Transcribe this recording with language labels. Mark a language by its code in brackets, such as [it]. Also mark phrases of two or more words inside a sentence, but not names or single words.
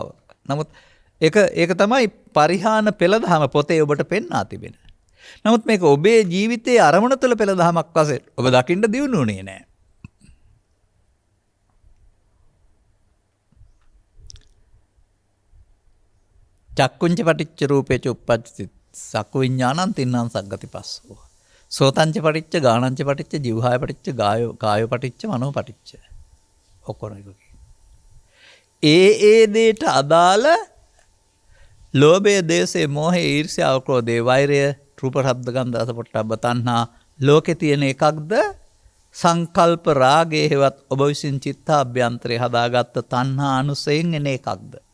[si] නමුත් ඒක තමයි පරිහාන පෙළ දහම පොතේ ඔබට පෙන්වා තිබෙන. නමුත් මේක ඔබේ ජීවිතයේ අරමුණ තුළ පෙළ දහමක් වශයෙන් ඔබ දකින්න දියුණුුනේ නැහැ. [pi] චක්කුංච පටිච්ච රූපේච උප්පජ්ජති සක්කු විඥානං තින්නම් සග්ගති පස්සෝ. සෝතංච පටිච්ච ගානංච පටිච්ච જીවහාය පටිච්ච කායෝ පටිච්ච මනෝ පටිච්ච. [si] ඔක්කොම එක. ඒ දේට අදාළ ලෝභය, දේශය, මොහය, ඊර්ෂ්‍යාව, ක්‍රෝධය, වෛරය, රූප, ශබ්ද, ගන්ධ, රස, පොට්ටබ්බ, තණ්හා ලෝකේ තියෙන එකක්ද? සංකල්ප රාගයේ හේවත් ඔබ විසින් චිත්තාභ්‍යන්තරේ හදාගත්ත තණ්හා අනුසයෙන් එන එකක්ද?